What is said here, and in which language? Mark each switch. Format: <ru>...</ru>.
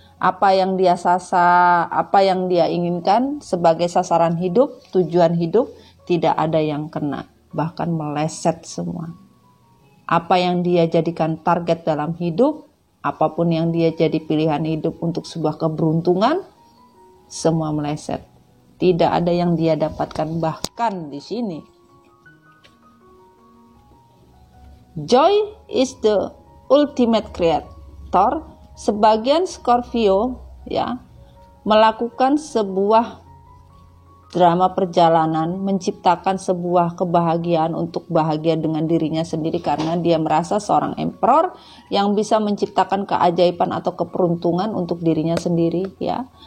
<id>Apa yang dia apa yang dia inginkan sebagai sasaran hidup, tujuan hidup, tidak ada yang kena, bahkan meleset semua. Apa yang dia jadikan target dalam hidup, apapun yang dia jadi pilihan hidup untuk sebuah keberuntungan, semua meleset. Tidak ada yang dia dapatkan, bahkan di sini.</id> <en>Joy is the ultimate creator.</en> <id>Sebagian Scorpio ya melakukan sebuah drama perjalanan, menciptakan sebuah kebahagiaan untuk bahagia dengan dirinya sendiri karena dia merasa seorang emperor yang bisa menciptakan keajaiban atau keberuntungan untuk dirinya sendiri, ya.</id>